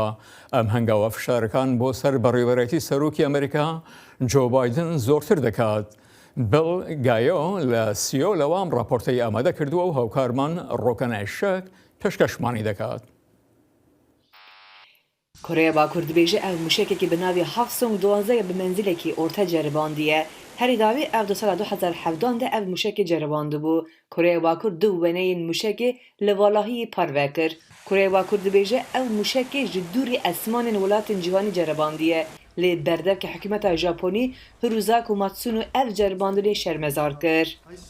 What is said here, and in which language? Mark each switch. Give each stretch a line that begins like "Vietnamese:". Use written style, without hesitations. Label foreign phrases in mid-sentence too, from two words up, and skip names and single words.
Central Kurdish: ئەم هەنگاوە فشارەکان بۆ سەر بەڕێوەبەرێتی سەرۆکی ئەمریکا جۆ بایدن زۆرتر دەکات. بڵ گایۆ لە سیۆلەوە ئەم راپۆرتەی ئامادە کردووە و هاوکارمان ڕۆکەنایشەک پێشکەشمانی دەکات.
Kurdish: کۆرەیا باکوور دەبێژە ئەو موشکێکی بەناوی 712 bi menzilekî orta ceribandiye. Herî davê ev di sala 2017 de ev muşekê ceribandibû. Koreya Bakur du weneyên muşekê li valahiyê parve kir. Koreya Bakur dibêje ew muşekê ji dûrî esmanên welatên cîhanî ceribandiye. Lê berdevke hikûmeta Japonî Hiruzak û Matsuno ev ceribandinê şermezar kir.